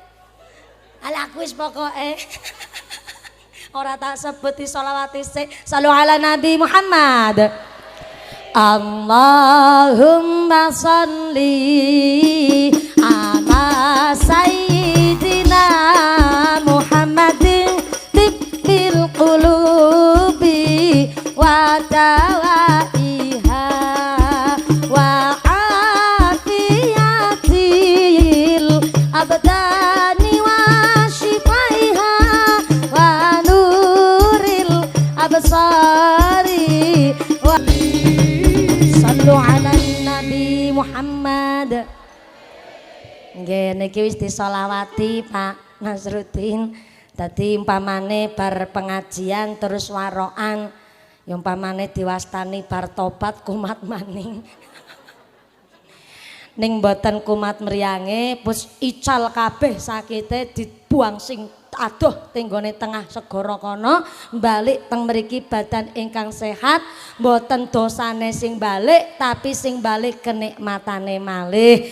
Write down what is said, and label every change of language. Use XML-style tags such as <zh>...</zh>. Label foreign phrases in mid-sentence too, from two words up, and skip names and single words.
<jv>Ala aku wis pokoke ora tak sebut selawati sik</jv> <ar>صلوا على</ar> <jv>Nabi Muhammad.</jv> <ar>اللهم صل على سيدنا محمد طب القلوب و دوائها و عافية الأبدان الأبصار و صلوا على النبي محمد.</ar> <jv>Nggih niki wis disolawati Pak Nasruddin. Dadi umpamane bar pengajian terus warokan, ya umpamane diwastani bar tobat kumat maning. Ning mboten kumat mriyange pus ical kabeh sakite dibuang sing aduh tenggone tengah segara kono balik teng mriki badan ingkang sehat mboten dosane sing balik tapi sing balik kenikmatane malih.</jv>